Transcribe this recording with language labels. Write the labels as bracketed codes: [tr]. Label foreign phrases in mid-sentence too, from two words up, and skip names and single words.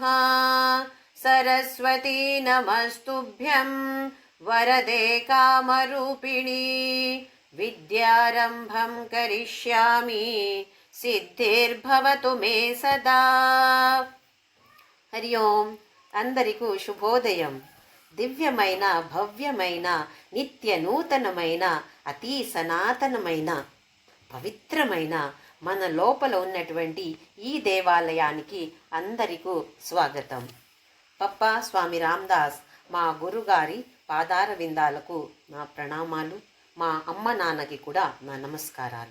[sa] सरस्वती नमस्तुभ्यं वरदे कामरूपिणी विद्यारम्भं करिष्यामि सिद्धिर्भवतु मे सदा। हरि ओम्। [te] అందరికీ శుభోదయం. దివ్యమైన భవ్యమైన నిత్య నూతనమైన అతి సనాతనమైన పవిత్రమైన మన లోపల ఉన్నటువంటి ఈ దేవాలయానికి అందరికీ స్వాగతం. పప్పా స్వామి రామదాస్ మా గురుగారి పాదార విందాలకు నా ప్రణామాలు, మా అమ్మ నాన్నకి కూడా నా నమస్కారాలు.